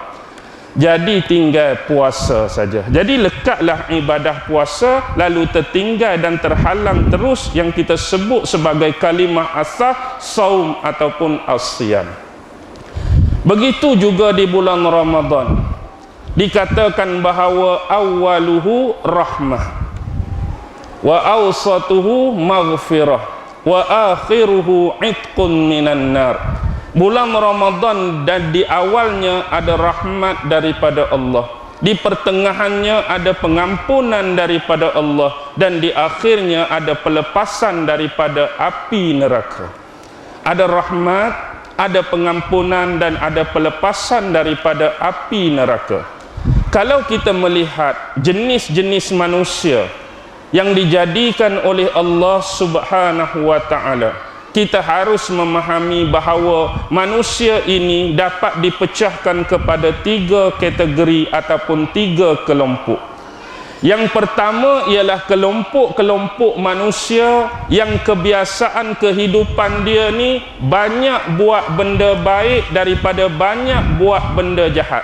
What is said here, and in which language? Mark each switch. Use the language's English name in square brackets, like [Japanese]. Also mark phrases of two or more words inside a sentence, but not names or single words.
[Malay] Jadi tinggal puasa saja. Jadi lekatlah ibadah puasa, lalu tertinggal dan terhalang terus yang kita sebut sebagai kalimah asah, saum ataupun as-siyam. Begitu juga di bulan Ramadan. Dikatakan bahawa [Arabic] أوله رحمة, وأوسطه مغفرة، وآخره عتق من النار. [Malay] Bulan Ramadan dan di awalnya ada rahmat daripada Allah, di pertengahannya ada pengampunan daripada Allah, dan di akhirnya ada pelepasan daripada api neraka. Ada rahmat, ada pengampunan, dan ada pelepasan daripada api neraka. Kalau kita melihat jenis-jenis manusia yang dijadikan oleh Allah [Arabic] سبحانه وتعالى. [Malay] Kita harus memahami bahawa manusia ini dapat dipecahkan kepada 3 kategori ataupun 3 kelompok. Yang pertama ialah kelompok-kelompok manusia yang kebiasaan kehidupan dia ni banyak buat benda baik daripada banyak buat benda jahat.